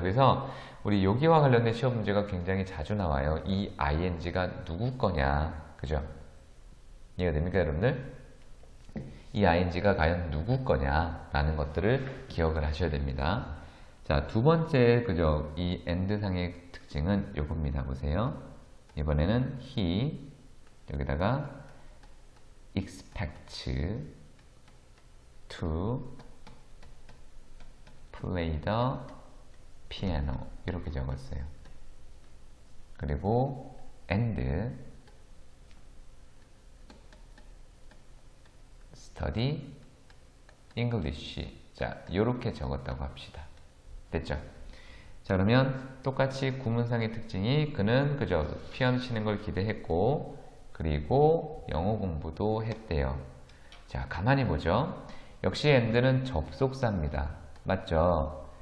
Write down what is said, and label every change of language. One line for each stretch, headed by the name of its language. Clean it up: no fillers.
Korean: 그래서 우리 여기와 관련된 시험 문제가 굉장히 자주 나와요. 이 ing가 누구 거냐? 그죠? 이해가 됩니까, 여러분들? 이 ing가 과연 누구 거냐? 라는 것들을 기억을 하셔야 됩니다. 자, 두 번째, 그죠? 이 and 상의 특징은 요겁니다. 보세요. 이번에는
English: he,
Korean: 여기다가
English: expects to play the piano.
Korean: 이렇게 적었어요. 그리고
English: and study English.
Korean: 자, 요렇게 적었다고 합시다. 됐죠? 자, 그러면 똑같이 구문상의 특징이 그는 그저 피아노 치는 걸 기대했고 그리고 영어 공부도 했대요. 자, 가만히 보죠. 역시 and는 접속사입니다. 맞죠?